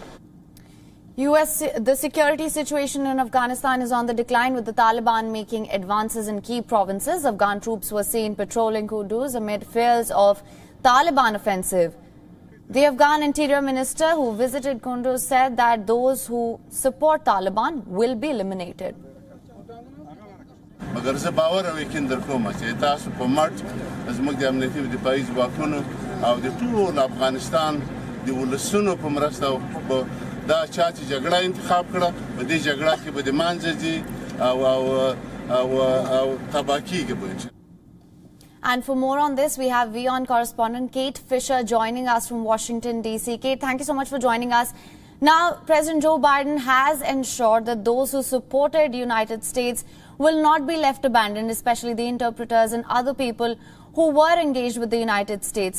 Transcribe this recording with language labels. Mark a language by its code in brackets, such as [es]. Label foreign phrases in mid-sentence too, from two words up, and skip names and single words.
[en] The security situation in Afghanistan is on the decline, with the Taliban making advances in key provinces. Afghan troops were seen patrolling Kunduz amid fears of Taliban offensive. The Afghan Interior Minister who visited Kunduz said that those who support Taliban will be eliminated. [ps] دا چا چې جګړه انتخاب کړه په دې جګړه کې به د مانځي او تباہ کیږي به. [en] And for more on this, we have WION correspondent Kate Fisher joining us from Washington, D.C. Kate, thank you so much for joining us. Now, President Joe Biden has ensured that those who supported the United States will not be left abandoned, especially the interpreters and other people who were engaged with the United States.